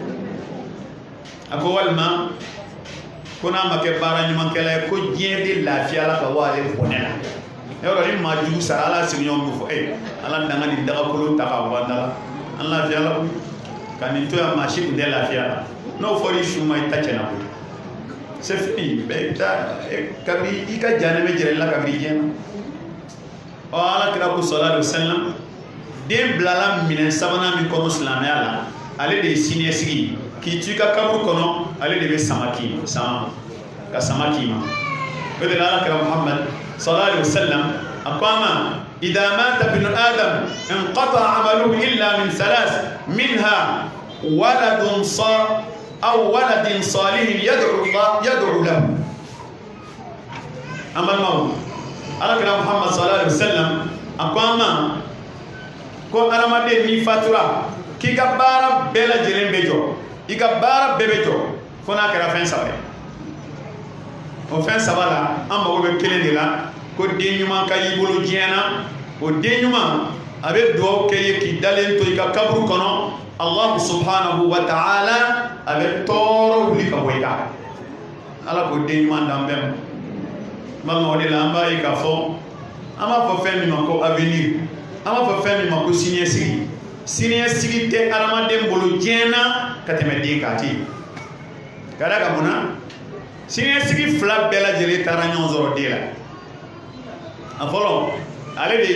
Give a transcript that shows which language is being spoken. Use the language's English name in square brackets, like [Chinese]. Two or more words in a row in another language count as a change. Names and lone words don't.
[Bambara] a ko walima ko n'a ma kɛ baara ɲumankɛla ye ko diɲɛ de lafiyala ka bɔ ale bɔnɛ la yɔrɔ ni maa jugu sara ala sigiɲɔgɔn bɛ fɔ ala danga nin dagakolon ta k'a bɔ an da la an lafiyala ka nin to yan maa si tun tɛ lafiya la n'o fɔra i su ma i ta cɛna koyi [French] c'est fini [Bambara] bɛɛ kabini i ka janɛ bɛ jɛrɛ i la kabini diɲɛ na ala kira ko [Arabic] صلى الله عليه وسلم [Bambara] den bilala minɛn sabanan min kɔnɔ silamɛya la ale de ye siniɲɛsigi k'i to i ka kaburu kɔnɔ ale de bɛ sama k'i ma ka sama k'i ma o de la ala kira muhammad [Arabic] صلى الله عليه وسلم [Bambara] a ko an ma [Arabic] إذا مات ابن آدم انقطع عمله إلا من ثلاث منها ولد أو ولد صالح يدعو له [Bambara] amal ala kira muhammad [Arabic] صلى الله عليه وسلم [Bambara] a ko an ma ko adamaden n'i fatura k'i ka baara bɛɛ lajɛlen bɛ jɔ i ka baara bɛɛ bɛ jɔ fo n'a kɛra fɛn saba ye o fɛn saba la an mago bɛ kelen de la ko den ɲuman ka y'i bolo diɲɛ na o den ɲuman a bɛ dugawu kɛ ye k'i dalen to i ka kaburu kɔnɔ [Arabic] الله سبحانه وتعالى [Bambara] a bɛ tɔɔrɔ wuli ka bɔ i kan ala k'o den ɲuman d'an bɛɛ ma balima o de la an b'a ye k'a fɔ an b'a fɔ fɛn min ma ko avenir an b'a fɔ fɛn min ma ko siniɲɛsigi siniɲɛsigi tɛ adamaden bolo diɲɛ na ka tɛmɛ den kan a tɛ yen ka da ka mun na siniɲɛsigi fila bɛɛ lajɛlen taara ɲɔgɔn sɔrɔ den la a fɔlɔ ale de